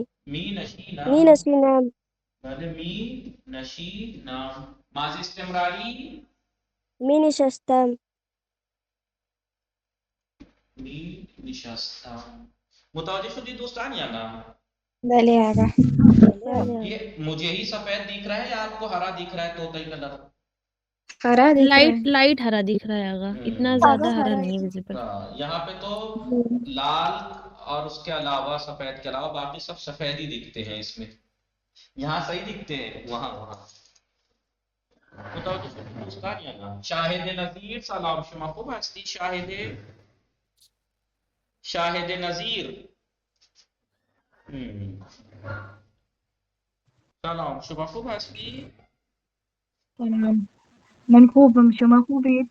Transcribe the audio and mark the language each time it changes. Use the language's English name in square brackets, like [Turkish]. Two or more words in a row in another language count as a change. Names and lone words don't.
[Persian] می نشینم. می نشینم. بله می نشینم. ماضی استمراری می نشستم. می نشستم. متوجه شدی دوستان یا نه؟ بله آقا. [Urdu] یہ مجھے ہی سفید دکھ رہا ہے یا آپ کو ہرا دکھ رہا ہے طوطی کلر؟ ہرا دکھ رہا ہے. لائٹ ہرا دکھ رہا ہے آگا، اتنا زیادہ ہرا نہیں ہے ویزیبل. یہاں پہ تو لال اور اس کے علاوہ سفید کے علاوہ باقی سب سفید ہی دکھتے ہیں اس میں. یہاں صحیح دکھتے ہیں، وہاں [Persian] متوجہ شدی دوستان یا نه؟ شاهد نظیر سلام شما خوب هستی؟ شاهد نظیر سلام شما خوب هستی؟ سلام. من خوبم، شما خوبید؟